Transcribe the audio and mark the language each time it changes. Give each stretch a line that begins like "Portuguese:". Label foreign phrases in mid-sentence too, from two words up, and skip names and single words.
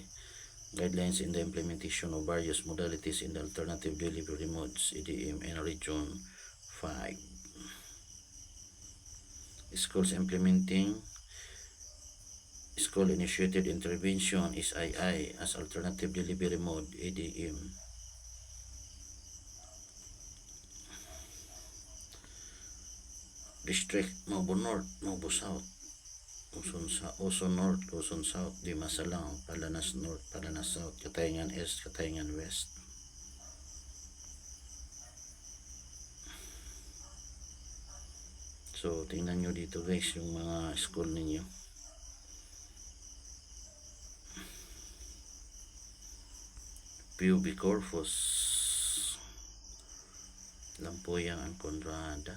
English: Guidelines in the implementation of various modalities in the alternative delivery modes, ADM, in Region 5. Schools implementing School-Initiated Intervention, SII, as alternative delivery mode, ADM. District, Mobo North, Mobo South, Uson North, Uson South, Dimasalang, Palanas North, Palanas South, Katayngan East, Katayngan West.
Filipino: So, tingnan nyo dito guys, yung mga school ninyo.
English: PUB Corpus, Lampoyang, and Conrada.